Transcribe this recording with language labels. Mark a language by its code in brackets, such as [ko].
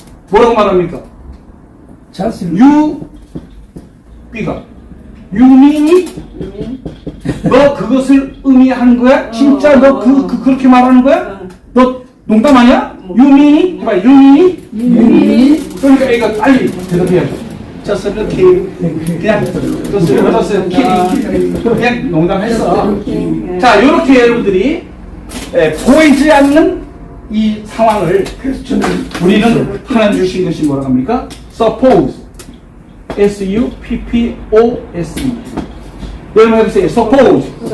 [ko] 뭐라고 말합니까? [en] You B가 You mean it? [ko] 너 그것을 의미하는 거야? 진짜 너 그렇게 말하는 거야? 너 농담 아니야? [en] You mean it? [ko] 해봐. [en] You mean it? [ko] 그러니까 A가 빨리 대답해야죠. [en] Just kidding. [ko] 그냥 [en] just kidding. [ko] 그냥 농담했어. 자, 이렇게 여러분들이 보이지 않는 이 상황을 우리는 하나님 주신 것이 뭐라고 합니까? [en] Suppose. S-U-P-P-O-S-E. [ko] 여러분 해보세요. [en] Suppose.